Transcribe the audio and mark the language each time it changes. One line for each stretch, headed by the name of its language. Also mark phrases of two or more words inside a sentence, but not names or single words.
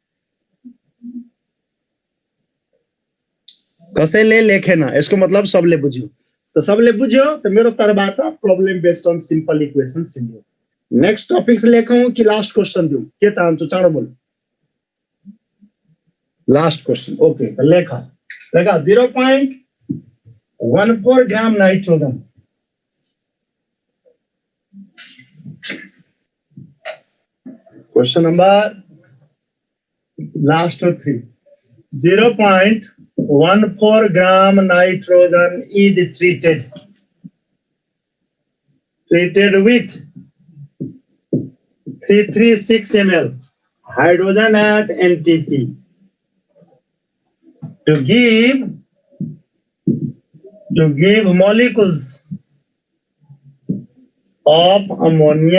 Nepali: कसैले लेखेन यसको मतलब सबले बुझ्यो त सबले बुझ्यो त मेरो तर्फबाट
English: problem based on simple equations
Nepali: दियो
English: next topics
Nepali: लेखौं कि
English: last question
Nepali: दिउ के चाहन्छु चाँडो बोल
English: last question okay
Nepali: त लेख
English: 0.14 gram nitrogen question number last 3 0.14 gram nitrogen is treated with 336 ml hydrogen at NTP to give molecules of ammonia.